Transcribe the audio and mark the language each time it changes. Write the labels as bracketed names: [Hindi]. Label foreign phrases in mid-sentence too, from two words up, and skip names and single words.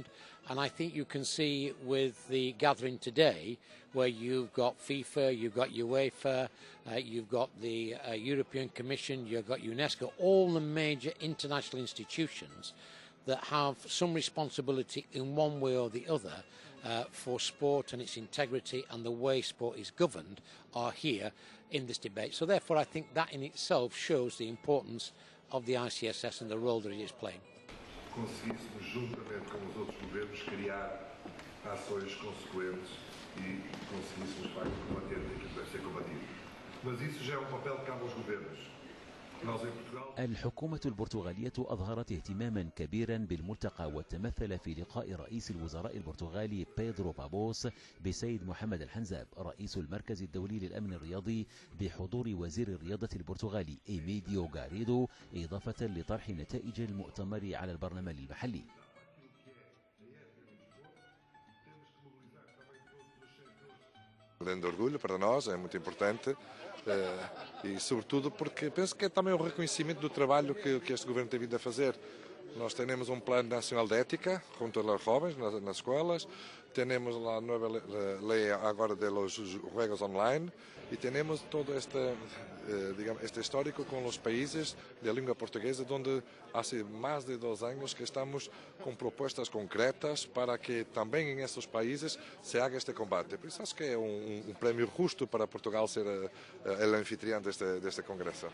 [English] And I think you can see with the gathering today, where you've got FIFA, you've got UEFA, you've got the European Commission, you've got UNESCO, all the major international institutions that have some responsibility in one way or the other for sport and its integrity and the way sport is governed are here in this debate. So therefore I think that in itself shows the importance of the ICSS and the role that it is playing. [Portuguese] Conseguíssemos, juntamente com os outros governos, criar ações consequentes e conseguíssemos, de facto, combater aquilo que deve ser combatido. Mas isso já é papel que cabe aos governos. [Arabic] الحكومة البرتغالية أظهرت اهتماما كبيرا بالملتقى وتمثل في لقاء رئيس الوزراء البرتغالي بيدرو بابوس بسيد محمد الحنزاب رئيس المركز الدولي للأمن الرياضي بحضور وزير الرياضة البرتغالي إيميديو غاريدو إضافة لطرح نتائج المؤتمر على البرلمان المحلي. [Portuguese] Grande orgulho para nós, é muito importante. E sobretudo porque penso que é também um reconhecimento do trabalho que este governo tem vindo a fazer. Nós temos plano nacional de ética junto aos jovens nas escolas, temos a nova lei agora dos jogos online e temos todo este histórico com os países de língua portuguesa, onde há mais de 2 anos que estamos com propostas concretas para que também em esses países se haga este combate. Por isso acho que é prémio justo para Portugal ser o anfitrião deste congresso.